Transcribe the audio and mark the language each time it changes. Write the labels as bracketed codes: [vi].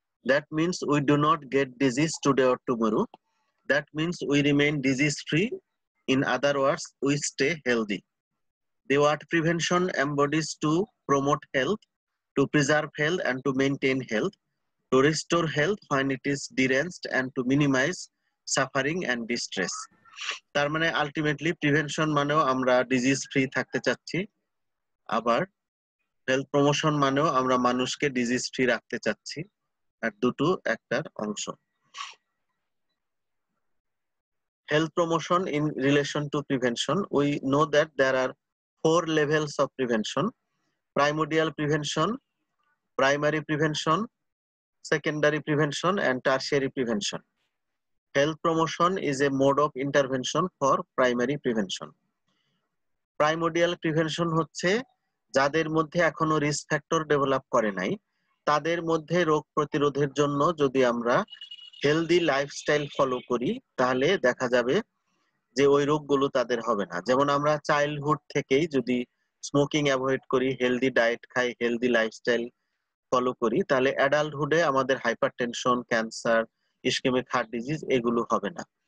[en] That means we do not get disease today or tomorrow. That means we remain disease free. In other words, we stay healthy. The word prevention embodies to promote health, to preserve health and to maintain health, to restore health when it is deranged and to minimize suffering and distress. [bn] তার মানে ultimately prevention মানেও আমরা disease free থাকতে চাচ্ছি, আবার health promotion মানেও আমরা মানুষকে ডিজিজ ফ্রি রাখতে চাচ্ছি, আর দুটো একটার অংশ। [en] Health promotion in relation to prevention, we know that there are 4 levels of prevention: primordial prevention, primary prevention, secondary prevention and tertiary prevention. Health promotion is a mode of intervention for primary prevention. [bn] Primordial prevention হচ্ছে যাদের মধ্যে এখনো risk factor develop করে নাই, তাদের মধ্যে রোগ প্রতিরোধের জন্য যদি আমরা হেলদি লাইফস্টাইল ফলো করি তাহলে দেখা যাবে যে ওই রোগগুলো তাদের হবে না। যেমন আমরা চাইল্ডহুড থেকেই যদি স্মোকিং অ্যাভয়েড করি, হেলদি ডায়েট খাই, হেলদি লাইফস্টাইল ফলো করি, তাহলে অ্যাডাল্টহুডে আমাদের hypertension, cancer, ischemic heart disease এগুলো হবে না।